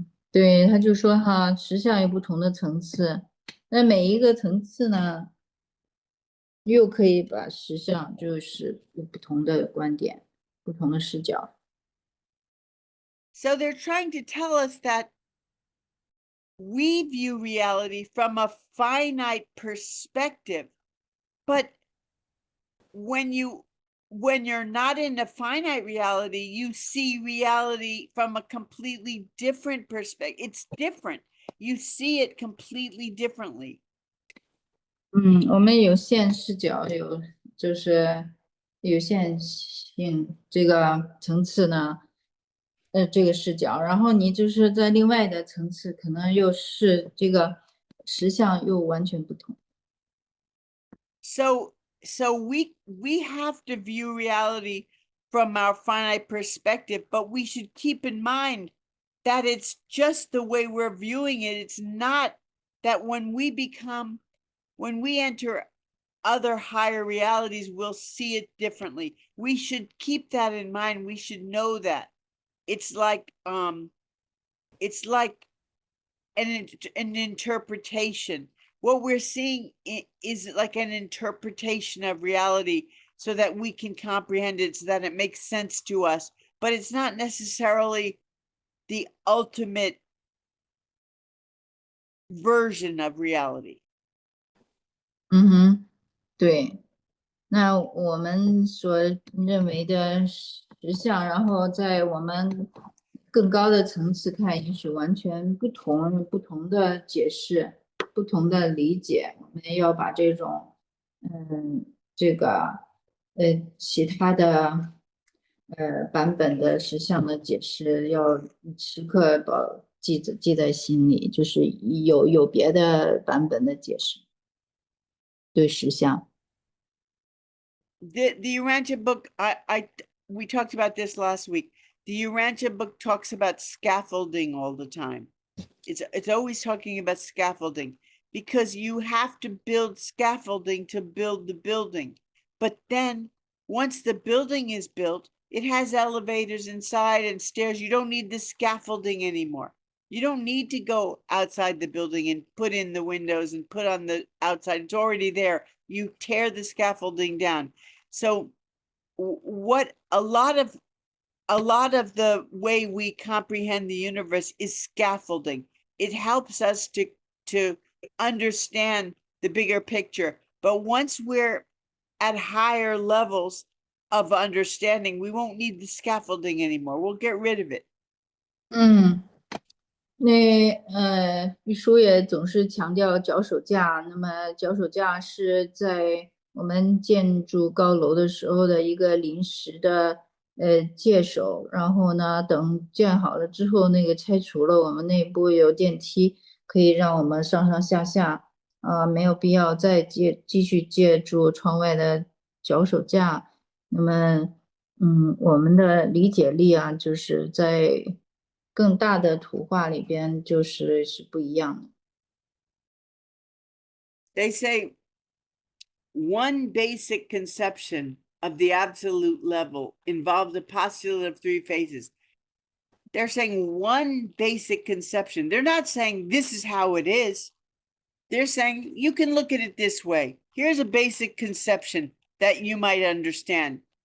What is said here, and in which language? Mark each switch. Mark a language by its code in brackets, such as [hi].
[zh] 对，他就说哈，实相有不同的层次，那每一个层次呢，又可以把实相就是有不同的观点、不同的视角。 [en] So they're trying to tell us that we view reality from a finite perspective, but when you're not in a finite reality, you see reality from a completely different perspective. It's different. You see it completely differently. [zh] 我们有限视角，就是有限性这个层次呢，这个视角，然后你就是在另外的层次，可能又是这个实相又完全不同。 [en] So we have to view reality from our finite perspective, but we should keep in mind that it's just the way we're viewing it. It's not that when we enter other higher realities, we'll see it differently. We should keep that in mind. We should know that it's like an interpretation. What we're seeing is like an interpretation of reality so that we can comprehend it, so that it makes sense to us, but it's not necessarily the ultimate version of reality. [zh] 对。那我们所认为的实相，然后在我们更高的层次看，也许完全不同的解释，不同的理解。我们要把这种，这个，其他的，版本的实相的解释，要时刻记在心里，就是有别的版本的解释，对实相。 [en] The Urantia book, we talked about this last week. The Urantia book talks about scaffolding all the time. It's always talking about scaffolding, because you have to build scaffolding to build the building. But then once the building is built, it has elevators inside and stairs. You don't need the scaffolding anymore. You don't need to go outside the building and put in the windows and put on the outside. It's already there. You tear the scaffolding down. So what a lot of the way we comprehend the universe is scaffolding. It helps us to understand the bigger picture. But once we're at higher levels of understanding, we won't need the scaffolding anymore. We'll get rid of it. [zh] 玉书也总是强调脚手架。那么脚手架是在我们建筑高楼的时候的一个临时的借手，然后呢，等建好了之后，那个拆除了，我们内部有电梯，可以让我们上上下下，没有必要再继续借助窗外的脚手架。那么，我们的理解力啊，就是在更大的图画里边是不一样的。 [en] They say one basic conception of the absolute level involves the postulate of three phases. They're saying one basic conception. They're not saying this is how it is. They're saying you can look at it this way. Here's a basic conception that you might understand.